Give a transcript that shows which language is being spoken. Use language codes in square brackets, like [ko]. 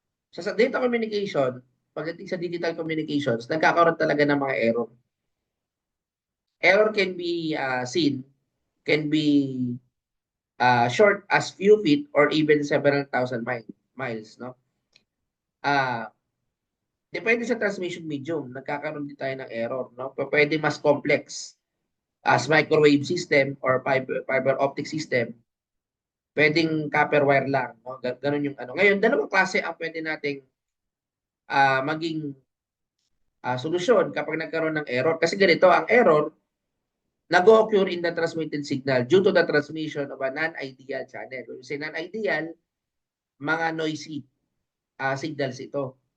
[tl] Sa data communication, pagdating sa digital communications, nagkakaroon talaga ng mga error. [en] Error can be seen, can be short as few feet or even several thousand miles, no? [tl] Depende sa transmission medium, nagkakaroon din tayo ng error, no? Pwede mas [en] complex as microwave system or fiber optic system. [tl] Pwedeng copper wire lang, no? Ganun yung Ngayon, dalawang klase ang pwede nating maging solusyon kapag nagkaroon ng error. Kasi ganito, ang error nag-occur [en] in the transmitted signal due to the transmission of a non-ideal channel. When you say non-ideal, [tl] mga [en] noisy signals [tl] ito.